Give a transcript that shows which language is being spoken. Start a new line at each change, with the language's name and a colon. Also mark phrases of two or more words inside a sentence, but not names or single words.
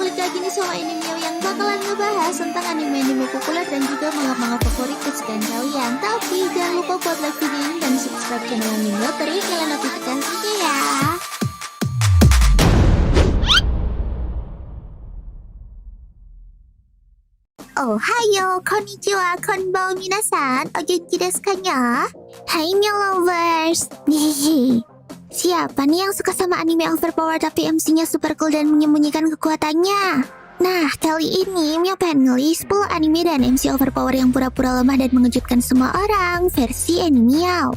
Indonesian: lagi nih sama Animio yang bakalan ngebahas tentang anime-anime populer dan juga manga-manga favorit kesukaan kalian. Tapi jangan lupa buat like video ini dan subscribe channel Animio, terus nyalain notifikasinya ya.
Japanese: おはよう、こんにちは、こんばんは皆さん、お元気ですか にゃ?
Indonesian: Hai Mio lovers. Siapa nih yang suka sama anime overpower tapi MC-nya
English: super cool
Indonesian: dan menyembunyikan kekuatannya? Nah, kali ini Mio pengen ngelis 10 anime dan MC overpower yang pura-pura lemah dan mengejutkan semua orang versi Animio.